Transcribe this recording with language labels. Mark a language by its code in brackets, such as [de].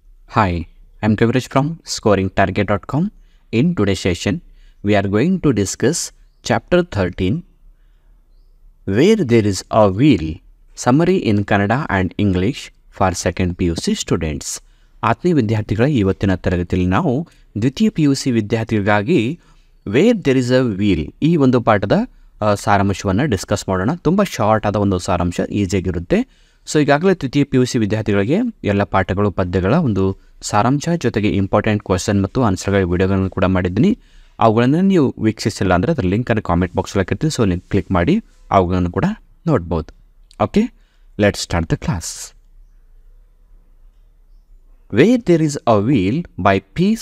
[en] Hi, I'm Kaviraj from scoringtarget.com. In today's session, we are going to discuss Chapter 13, Where There is a Wheel, Summary in Kannada and English for second PUC students. [kn] ಆತ್ಮೀಯ ವಿದ್ಯಾರ್ಥಿಗಳ ಇವತ್ತಿನ ತರಗತಿಯಲ್ಲಿ ನಾವು ದ್ವಿತೀಯ PUC ವಿದ್ಯಾರ್ಥಿಗಳಿಗಾಗಿ wear there is a wheel ಈ ಒಂದು ಪಾಠದ ಸಾರಾಂಶವನ್ನು ಡಿಸ್ಕಸ್ ಮಾಡೋಣ. ತುಂಬ ಶಾರ್ಟ್ ಆದ ಒಂದು ಸಾರಾಂಶ, ಈಸಿಯಾಗಿರುತ್ತೆ. ಸೊ ಈಗಾಗಲೇ ದ್ವಿತೀಯ PUC ವಿದ್ಯಾರ್ಥಿಗಳಿಗೆ ಎಲ್ಲ ಪಾಠಗಳು ಪದ್ಯಗಳ ಒಂದು ಸಾರಾಂಶ ಜೊತೆಗೆ [en] important question [kn] ಮತ್ತು ಆನ್ಸರ್ಗಳ ವಿಡಿಯೋಗಳನ್ನು ಕೂಡ ಮಾಡಿದ್ದೀನಿ. ಅವುಗಳನ್ನು ನೀವು ವೀಕ್ಷಿಸಿಲ್ಲ ಅಂದರೆ ಅದರ ಲಿಂಕನ್ನು ಕಾಮೆಂಟ್ ಬಾಕ್ಸಲ್ಲಿ ಹಾಕಿರ್ತೀನಿ. ಸೊ ನೀವು ಕ್ಲಿಕ್ ಮಾಡಿ ಅವುಗಳನ್ನು ಕೂಡ ನೋಡ್ಬೋದು. [en] Okay, let's start the class. Where There is a Wheel by P.